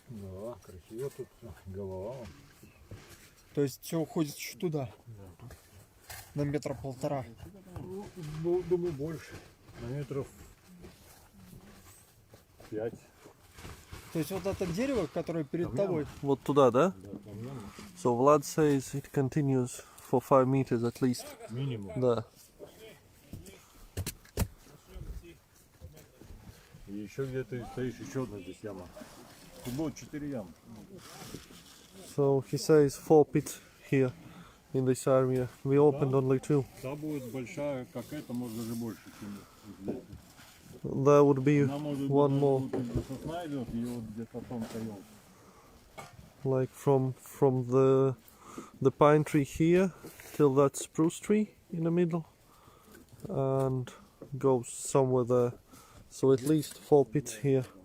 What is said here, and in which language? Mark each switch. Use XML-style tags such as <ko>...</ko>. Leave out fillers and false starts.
<ru>Да, красиво тут голова. То есть все уходит еще туда? Да. На метра полтора. Ну, думаю, больше. На метров 5. То есть вот это дерево, которое перед тобой. Вот туда, да?</ru> <en>So Vlad says it continues for 5 meters at least.</en> <ru>Минимум. Да. И еще где-то стоишь, еще одна здесь яма. Тут было 4 ямы.</ru> <en>So he says 4 pits here in this area. We opened only 2.</en> <ru>Та будет большая, как эта, может даже больше, чем здесь.</ru> <en>There would be</en> <ru>Она может</ru> <en>one more,</en> <ru>быть, сосна идет, и вот где-то тонкая елка.</ru> <en>like from the pine tree here till that spruce tree in the middle, and goes somewhere there. So at least 4 pits here.</en>